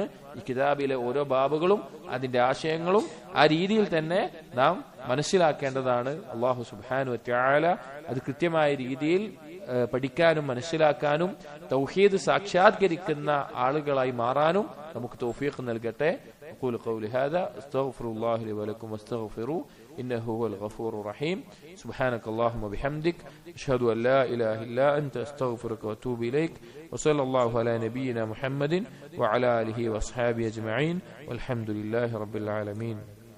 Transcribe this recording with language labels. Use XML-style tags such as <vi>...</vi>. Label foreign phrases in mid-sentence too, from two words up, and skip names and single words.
<ml>ഈ കിതാബിലെ ഓരോ ബാബുകളും അതിന്റെ ആശയങ്ങളും ആ രീതിയിൽ തന്നെ നാം മനസ്സിലാക്കേണ്ടതാണ്.</ml> <ar>الله سبحانه وتعالى</ar> <ml>അത് കൃത്യമായ രീതിയിൽ പഠിക്കാനും മനസ്സിലാക്കാനും തൗഹീദ് സാക്ഷാത്കരിക്കുന്ന ആളുകളായി മാറാനും നമുക്ക് തൗഫീഖ് നൽകട്ടെ.</ml> <ar>أقول قولي هذا استغفر الله لي ولكم واستغفروه إنه هو الغفور الرحيم. سبحانك اللهم وبحمدك أشهد أن لا إله إلا أنت أستغفرك وأتوب إليك. وصلى الله على نبينا محمد وعلى آله وأصحابه أجمعين والحمد لله رب العالمين.</ar>